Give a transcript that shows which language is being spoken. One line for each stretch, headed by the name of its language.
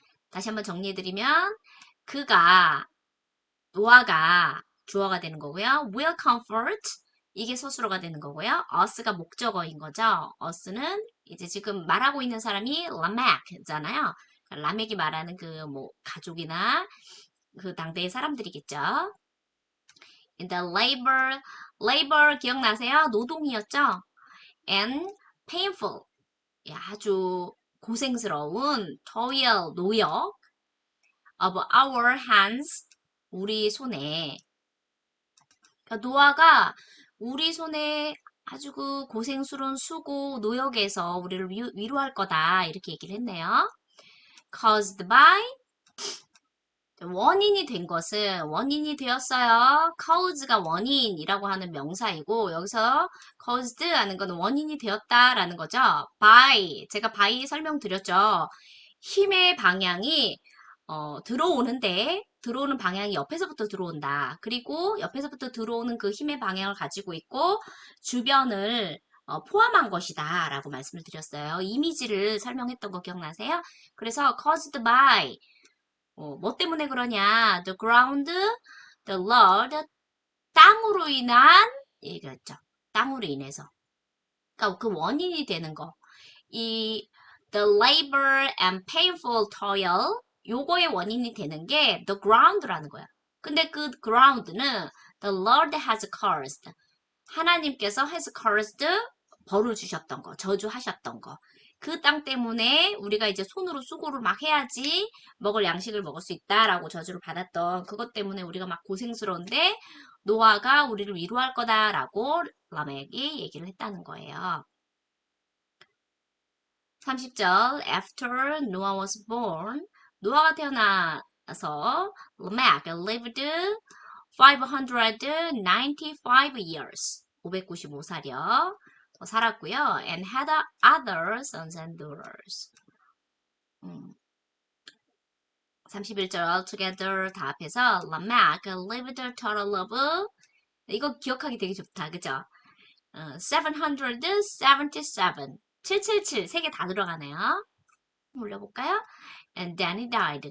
Korean: 다시 한번 정리해드리면 노아가 주어가 되는 거고요. will comfort 이게 서술어가 되는 거고요. us가 목적어인 거죠. us는 이제 지금 말하고 있는 사람이 라멕잖아요. 라멕이 말하는 그 뭐 가족이나 그 당대의 사람들이겠죠.
English: In the labor
Korean: 기억나세요? 노동이었죠.
English: And painful
Korean: 아주 고생스러운
English: toil
Korean: 노역
English: of our hands
Korean: 우리 손에 그러니까 노아가 우리 손에 아주 그 고생스러운 수고 노역에서 우리를 위로할 거다 이렇게 얘기를 했네요.
English: Caused by
Korean: 원인이 된 것은 원인이 되었어요. cause가 원인이라고 하는 명사이고 여기서 caused 하는 것은 원인이 되었다라는 거죠. by 제가 by 설명드렸죠. 힘의 방향이 들어오는 방향이 옆에서부터 들어온다. 그리고 옆에서부터 들어오는 그 힘의 방향을 가지고 있고 주변을 포함한 것이다 라고 말씀을 드렸어요. 이미지를 설명했던 거 기억나세요? 그래서
English: caused by
Korean: 뭐 때문에 그러냐?
English: The ground, the Lord,
Korean: 땅으로 인한 얘기였죠. 땅으로 인해서. 그러니까 그 원인이 되는 거.
English: the labor and painful toil
Korean: 요거의 원인이 되는 게
English: the ground
Korean: 라는 거야. 근데 그
English: ground는 the Lord has cursed.
Korean: 하나님께서
English: has cursed
Korean: 벌을 주셨던 거, 저주하셨던 거. 그 땅 때문에 우리가 이제 손으로 수고를 막 해야지 먹을 양식을 먹을 수 있다라고 저주를 받았던 그것 때문에 우리가 막 고생스러운데 노아가 우리를 위로할 거다라고 라멕이 얘기를 했다는 거예요.
English: 30절 After Noah was born
Korean: 노아가 태어나서
English: Lamech lived 595 years
Korean: 595살이요. 더 살았고요.
English: And had other sons and daughters.
Korean: 31절 altogether 다 합해서
English: Lamech lived a total of
Korean: 이거 기억하기 되게 좋다. 그죠? 777 777 세 개 다 들어가네요. 올려볼까요?
English: And then he died.